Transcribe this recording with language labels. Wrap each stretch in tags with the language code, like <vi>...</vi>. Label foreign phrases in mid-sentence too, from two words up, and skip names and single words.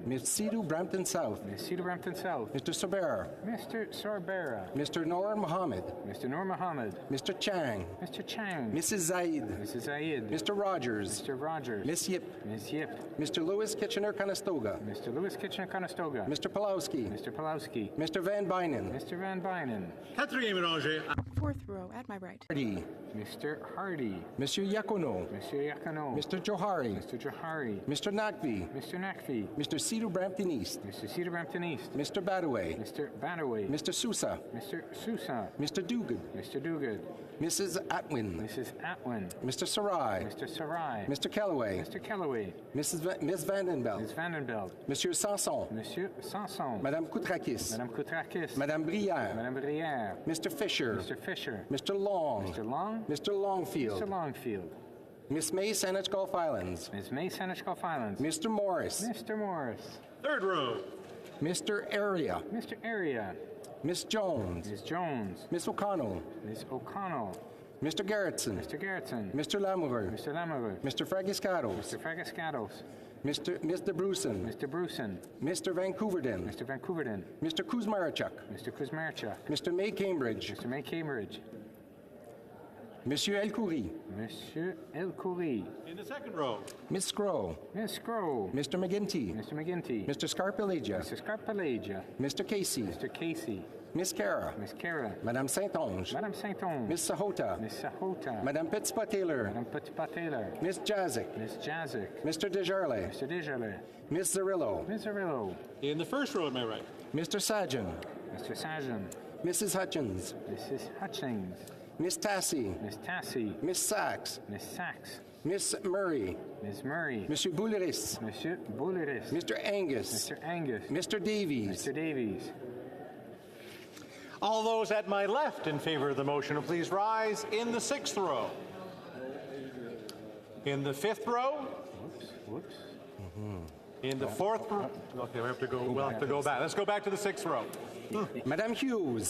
<en>Ms. Sidhu, Brampton South. Ms. Sidhu, Brampton South. Mr. Sorbera. Mr. Sorbera. Mr. Noor Mohammed. Mr. Noor Mohammed. Mr. Chang. Mr. Chang. Mrs. Zaid. Mrs. Zaid. Mr. Rogers. Mr. Rogers. Miss Yip. Ms. Yip. Mr. Lewis Kitchener-Conestoga. Mr. Lewis Kitchener-Conestoga. Mr. Pulowski. Mr. Pulowski. Mr. Van Bynen. Mr. Van Bynen. 4th row at my right. Hardy. Mr. Hardy. Monsieur Yacono. Monsieur Yacono. Mr. Johari. Mr. Johari. Mr. Nakvi. Mr. Nakvi. Mr. Sidhu Brampton East. Mr. Sidhu Brampton East. Mr. Badaway. Mr. Badaway. Mr. Sousa. Mr. Sousa. Mr. Duguid. Mr. Duguid. Mrs. Atwin. Mrs. Atwin. Mr. Sarai. Mr. Sarai. Mr. Callaway. Mr. Callaway. Miss Vandenbelt. Ms. Vandenbelt. Monsieur Sanson. Monsieur Sanson. Madame Koutrakis. Madame Koutrakis. Madame Brière. Madame Brière. Mr. Fisher. Mr. Fisher. Mr. Long. Mr. Long. Mr. Longfield. Mr. Longfield. Miss May, Saanich Gulf Islands. Ms. May, Saanich Gulf Islands. Mr. Morris. Mr. Morris. 3rd row. Mr. Area. Mr. Area. Miss Jones. Ms. Jones. Miss O'Connell. Ms. O'Connell. Mr. Garretson. Mr. Garretson. Mr. Lamoureux. Mr. Lamoureux. Mr. Fragiscados. Mr. Fragiscados. Mr. Bruson. Mr. Bruson. Mr. Vancouverden. Mr. Vancouverden. Mr. Kuzmarchuk. Mr. Kuzmarchuk. Mr. May Cambridge. Mr. May Cambridge. Monsieur El Khoury. Monsieur El Khoury. In the second row. Miss Scrow. Miss Scrow. Mr. McGinty. Mr. McGinty. Mr. Scarpelagia. Mr. Scarpelagia. Mr. Casey. Mr. Casey. Miss Cara. Miss Cara. Madame Saint-Onge. Madame Saint-Onge. Miss Sahota. Miss Sahota. Madame Petitpas-Taylor. Madame Petitpas-Taylor. Miss Jazik. Miss Jazik. Mr. Desjardins. Mr. Desjardins. Miss Zarillo. Miss Zarillo. In the first row at my right. Mr. Sajan. Mr. Sajan. Mrs. Hutchins. Mrs. Hutchins. Miss Tassie. Miss Tassie. Miss Sachs. Miss Sachs. Miss Murray. Miss Murray. Monsieur Bouleris. Monsieur Bouleris. Mr. Angus. Mr. Angus. Mr. Davies. Mr. Davies. All those at my left in favor of the motion will please rise in the sixth row. In the fifth row. Whoops. In the fourth row. Okay, we'll have to go back. Let's go back to the sixth row. Madame Hughes.</en>